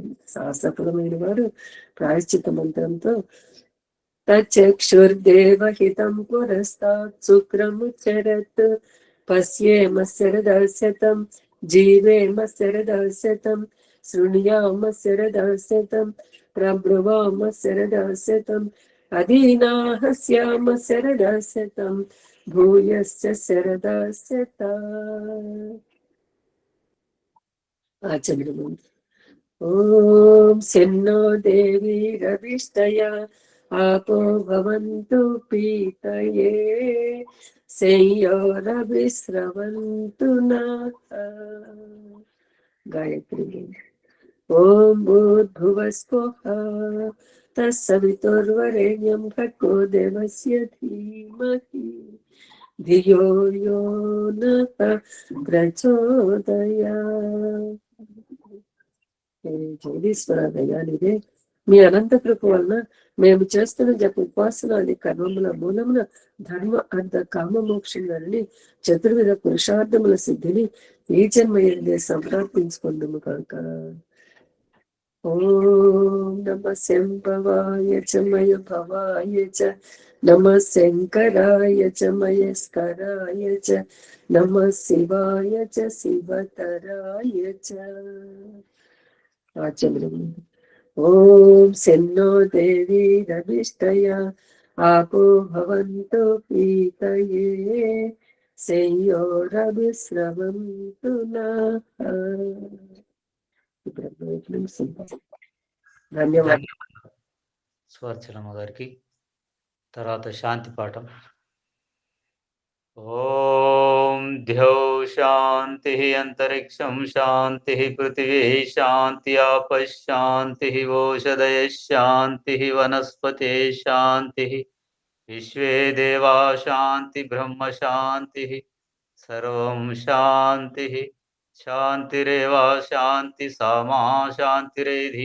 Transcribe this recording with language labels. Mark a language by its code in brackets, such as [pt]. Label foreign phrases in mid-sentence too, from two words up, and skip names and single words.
[te] సఫలమైన వారు ప్రాయశ్చిత్త మంత్రంతో [sa] तच्चक्षुर्देवहितं पुरस्तात् शुक्रमुच्चरत् पश्येम शरदःशतं जीवेम शरदःशतं शृणुयाम शरदःशतं प्रब्रवाम शरदःशतं अदीनाःस्याम शरदःशतं भूयश्च शरदःशत. [te] ఆచమనము. [sa] ॐ शन्नो देवी रविष्टय आपो भवन्तु पीतये संयोरविस्रवन्तु नः. गायत्री. ओम भूर्भुवस्वः तत्सवितुर्वरेण्यं भर्गो देवस्य धीमहि धियो यो नः प्रचोदयात्. [te] జగదీశ్వరదయానిదే మీ అనంత కృప వలన మేము చేస్తున్న జప ఉపాసనాది కర్మముల మూలమున ధర్మ అర్థ కామ మోక్షంగాని చతుర్విధ పురుషార్థముల సిద్ధిని ఈ జన్మయందే సంప్రాప్తించుకుందుము కాక. [sa] ॐ नम शम्भवाय च मय भवाय च नम शङ्कराय च मयस्कराय च नम शिवाय च शिवतराय च. ఆచమనము. ॐ शन्नो देवी रविष्टय आपो भवन्तु पीतये संयोरविस्रवन्तु नः. [te] ధన్యవాదాలు స్వర్చలమ్మ గారికి. తర్వాత శాంతి పాఠం. [sa] ॐ द्यौ शान्ति अन्तरिक्षं शान्ति पृथिवी शान्ति आपशान्ति ओषधय शान्ति वनस्पते शान्ति विश्वे देवा शान्ति ब्रह्म शान्ति सर्वं शान्ति शान्तिरेव शान्ति सामा शान्तिरेधि.